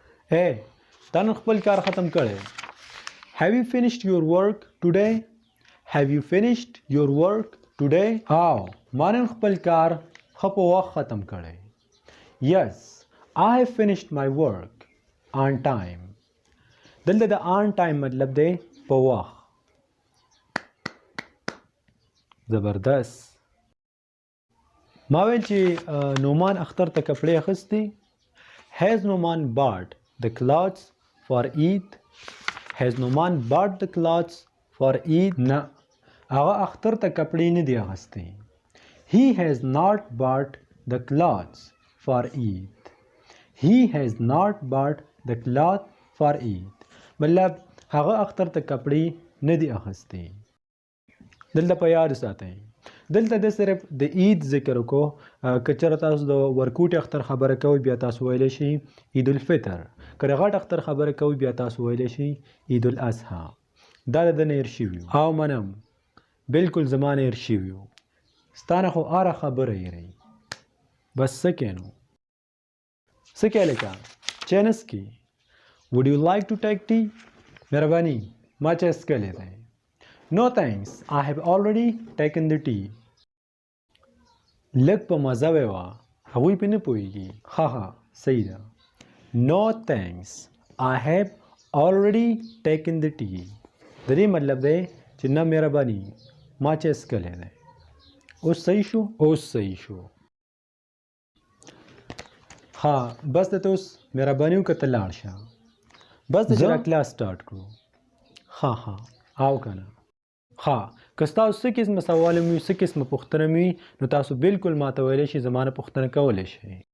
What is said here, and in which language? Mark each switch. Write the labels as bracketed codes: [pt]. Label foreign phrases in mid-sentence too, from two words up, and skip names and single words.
[ps] Hey, تا نن خپل کار ختم کړی. [en] Have you finished your work today? Have you finished your work today? [ps] او ما نن خپل کار ښه په وخت ختم کړی. [en] Yes, I have finished my work on time. [ps] دلته د [en] on time [ps] مطلب دی په وخت. زبردست. ما ویل چې نومان اختر ته کپړې اخیستې. [en] Has Noman bought the clothes for Eid? Has Noman bought the clothes for Eid? [ps] نه هغه اختر ته کپړې نه دی اخیستې. [en] He has not bought the clothes for Eid. He has not bought the cloth for Eid. [ps] مطلب هغه اختر ته کپړې نه دی اخیستې. دلته په یاد ساتئ دلته د صرف د عید ذکر وکړو. که چېرې تاسو د ورکوټي اختر خبره کوئ بیا تاسو ویلی شئ عید الفطر. که د غټ اختر خبره کوئ بیا تاسو ویلی شئ عید الاضحی. دا د ده نه هېر شوي او منم بلکل زما نه هېر شوي وو. ستا نه خو هره خبره هېروي. بس څه کې نو څه کې هلکه چای نه څکې؟ [en] Would you like to take tea? [ps] مهرباني ما چای څکلی دی. [en] No thanks, I have already taken the tea. [ps] لږ په مزه ویوه هغوی پې نه پوهېږي. ها صحیح ده. [en] No thanks, I have already taken the tea. [ps] د دې مطلب دی چې نه مهرباني ما چای څکلی دی. اوس صحیح شو؟ اوس صحیح شو. ها بس ته اوس مهرباني وکړه ته لاړ شه. بس د چې را کلاس سټارټ کړو. ها او که نه ها که ستاسو څه قسمه سوال وي څه قسمه پوښتنه وي نو تاسو بالکل ماته ویلی شئ زما نه پوښتنه کولی شئ.